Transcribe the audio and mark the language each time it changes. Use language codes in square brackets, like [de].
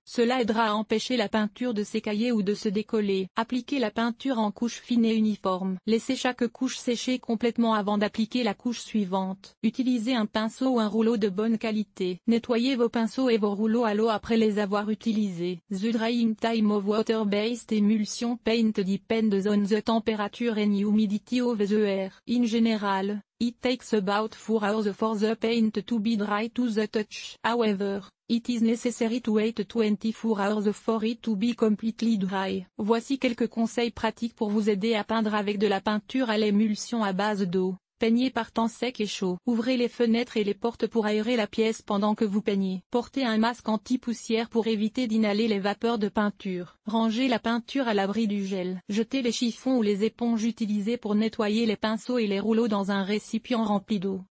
[fr] Cela aidera à empêcher la peinture de s'écailler ou de se décoller. Appliquez la peinture en couches fines et uniformes. Laissez chaque couche sécher complètement avant d'appliquer la couche suivante. Utilisez un pinceau ou un rouleau de bonne qualité. Nettoyez vos pinceaux et vos rouleaux à l'eau après les avoir utilisés. [en] The drying time of water-based emulsion paint depends on the temperature and humidity of the air. In general, it takes about 4 hours for the paint to be dry to the touch. However, it is necessary to wait 24 hours for it to be completely dry. [fr] Voici quelques conseils pratiques pour vous aider à peindre avec de la peinture à l'émulsion à base d'eau. Peignez par temps sec et chaud. Ouvrez les fenêtres et les portes pour aérer la pièce pendant que vous peignez. Portez un masque anti-poussière pour éviter d'inhaler les vapeurs de peinture. Rangez la peinture à l'abri du gel. Jetez les chiffons ou les éponges utilisées pour nettoyer les pinceaux et les rouleaux dans un récipient rempli d'eau.